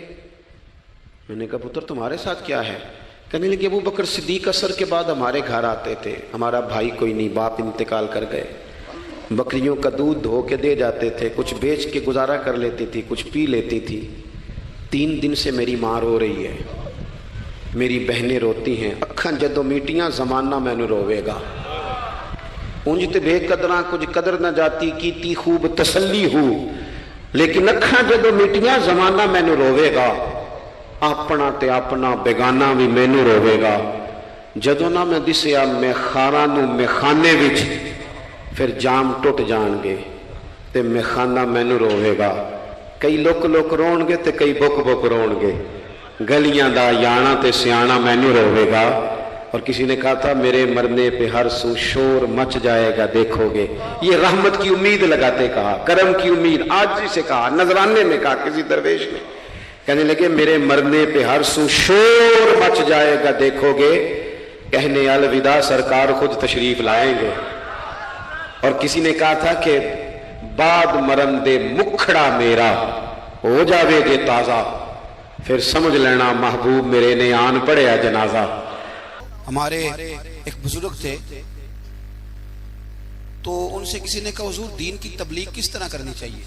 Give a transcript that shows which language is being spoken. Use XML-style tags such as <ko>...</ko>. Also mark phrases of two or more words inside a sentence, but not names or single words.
<ur>میں نے کہا پتر تمہارے ساتھ کیا ہے؟ کہنے لگے ابو بکر صدیق عصر کے بعد ہمارے گھر آتے تھے, ہمارا بھائی کوئی نہیں, باپ انتقال کر گئے, بکریوں کا دودھ دھو کے دے جاتے تھے, کچھ بیچ کے گزارا کر لیتی تھی, کچھ پی لیتی تھی. 3 دن سے میری ماں رو رہی ہے, میری بہنیں روتی ہیں,</ur> <pa>اکھاں جدوں میٹیاں زمانہ مینوں روے گا. اونج تے بے قدراں کچھ قدر نہ جاتی, کیتی خوب تسلی ہو, لیکن اکھاں جدوں میٹیاں زمانہ مینوں روے گا. اپنا تے اپنا بیگانہ بھی مینوں روے گا. جدوں نہ میں دسیا میخاراں نوں میخانے وچ, پھر جام ٹوٹ جان گے تے میخانہ مینوں روے گا. کئی لک لک رون گے تے کئی بک بک رون گے. گلیاں دا یانا تے سیانا مینوں روے گا.</pa> <ur>اور کسی نے کہا تھا میرے مرنے پہ ہر سو شور مچ جائے گا دیکھو گے. یہ رحمت کی امید لگاتے کہا, کرم کی امید, آج سے کہا, نذرانے میں کہا کسی درویش نے. کہنے لگے میرے مرنے پہ ہر سو شور مچ جائے گا دیکھو گے, کہنے الوداع سرکار خود تشریف لائیں گے. اور کسی نے کہا تھا کہ</ur> <pa>باد مرن دے مکھڑا میرا ہو جاوے جے تازہ، پھر سمجھ لینا محبوب میرے نے آن پڑھیا جنازہ.</pa> <ur>ہمارے ایک بزرگ تھے، تو ان سے کسی نے کہا حضور دین کی تبلیغ کس طرح کرنی چاہیے.</ur>